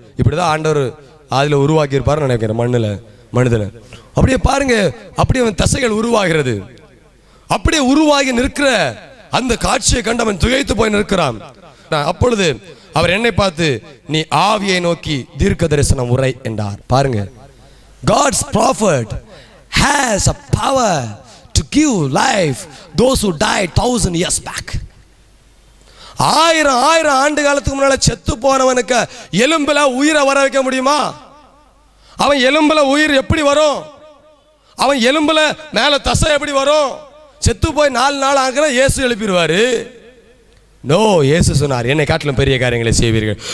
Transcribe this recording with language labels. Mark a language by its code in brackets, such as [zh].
[ta] இப்படிதான் ஆண்டவர் அதுல உருவாக்கி இருப்பாரு நினைக்கிறேன், மனிதனை. அப்படியே பாருங்க, அப்படியே அவன் தசைகள் உருவாகிறது. அப்படியே உருவாகி நிற்கிற அந்த காட்சியை கண்டு அவன் துகைத்து போய் நிற்கிறான். அப்பொழுது அவர் என்னை பார்த்து, நீ ஆவியை நோக்கி தீர்க்க தரிசனம் உரை என்றார். பாருங்க, [en] God's prophet has a power to give life those who died 1000 years back. [ta] 1000 ஆண்டு காலத்துக்கு முன்னால செத்து போனவனுக்கு எலும்புல உயிரை வர வைக்க முடியுமா? அவன் எலும்புல உயிர் எப்படி வரும்? அவன் எலும்புல மேல தசை எப்படி வரும்? செத்து போய் 4 நாள் ஆகிற இயேசு எழுப்பிடுவாரு. நோ, இயேசு சொன்னார், என்னை காட்டிலும் பெரிய காரியங்களை செய்வீர்கள்.